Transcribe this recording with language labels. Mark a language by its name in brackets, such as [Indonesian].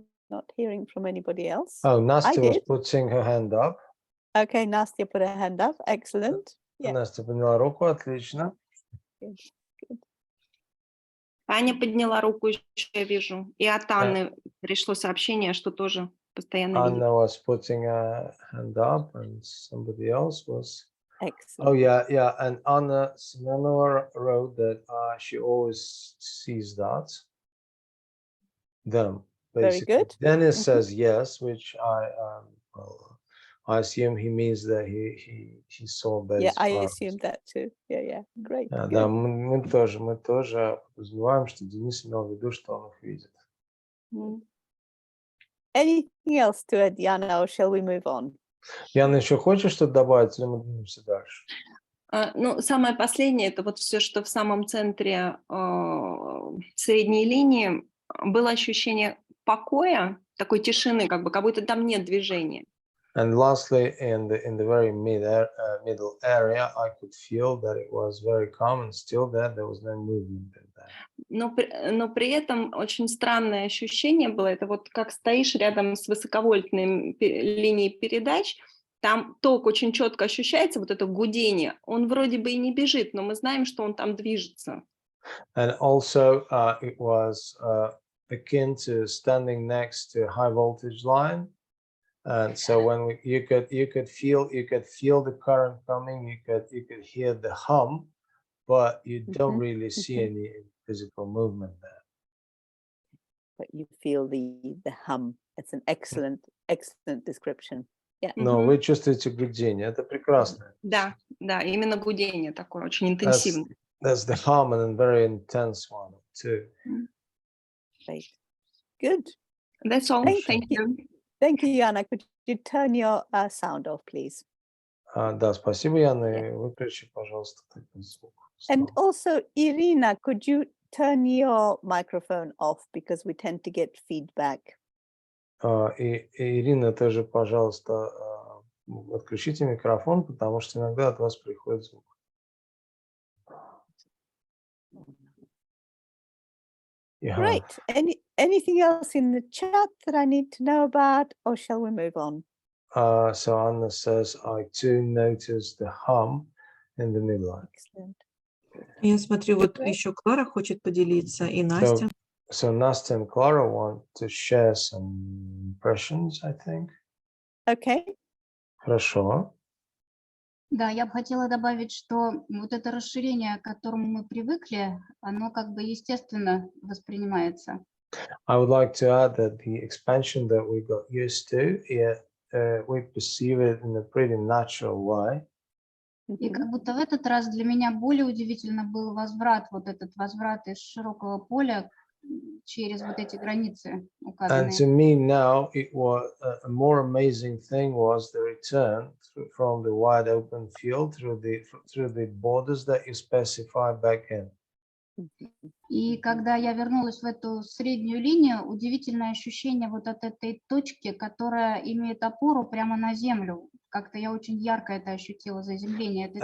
[English] Not hearing from anybody else. Oh, I Nastya was did. putting her hand up. Okay, Nastya put her hand up. Excellent. Yeah. [Russian] Настя подняла руку, отлично. [English] Good. Good. [Russian] Аня подняла руку, еще я вижу. И от Анны пришло сообщение, что тоже постоянно видит. [English] Anna was putting her hand up, and somebody else was. Excellent. Oh yeah. And Anna Semenova wrote that she always sees that. Them basically. Very good. Dennis Mhm. says yes, which I assume he means that he saw those. Yeah, I spirals. assumed that too. Yeah. Great. [Russian] Да, [English] Good. [Russian] мы тоже подразумеваем, что Денис имел в виду, что он их видит. [English] Anything else to add, Yana, or shall we move on? [Russian] Яна, еще хочешь что-то добавить, или мы двинемся дальше? Ну, самое последнее, это вот все, что в самом центре средней линии было ощущение покоя, такой тишины, как будто там нет движения. [English] And lastly, in the very middle area, I could feel that it was very calm and still there was no movement in there. [Russian] Но при этом очень странное ощущение было, это вот как стоишь рядом с высоковольтной линией передач, там ток очень четко ощущается, вот это гудение, он вроде бы и не бежит, но мы знаем, что он там движется. [English] And also, it was akin to standing next to a high voltage line. And so when you could feel the current coming, you could hear the hum, but you don't really see any physical movement there. But you feel the hum. It's an excellent description. Yeah. [Russian] Но вы чувствуете гудение, это прекрасно. Да, именно гудение такое, очень интенсивное. [English] That's the hum, and a very intense one too. Great. Good. That's all. Thank you. Thank you, Yana. Could you turn your sound off, please? [Russian] Да, спасибо, Яна. Выключи, пожалуйста, звук. [English] And also, Irina, could you turn your microphone off because we tend to get feedback? [Russian] И Ирина, тоже, пожалуйста, отключите микрофон, потому что иногда от вас приходит звук. [English] Great. Anything else in the chat that I need to know about, or shall we move on? So Anna says, I too noticed the hum in the midline. Excellent. [Russian] Я смотрю, вот еще Клара хочет поделиться, и Настя. [English] So Nastya and Clara want to share some impressions, I think. Okay. [Russian] Хорошо. Да, я бы хотела добавить, что вот это расширение, к которому мы привыкли, оно как бы естественно воспринимается. [English] I would like to add that the expansion that we got used to, we perceive it in a pretty natural way. [Russian] И как будто в этот раз для меня более удивительно был возврат, вот этот возврат из широкого поля через вот эти границы указанные. [English] And to me now, it was a more amazing thing was the return from the wide open field through the borders that you specify back in. [Russian] И когда я вернулась в эту среднюю линию, удивительное ощущение вот от этой точки, которая имеет опору прямо на землю. Как-то я очень ярко это ощутила, заземление этой точки.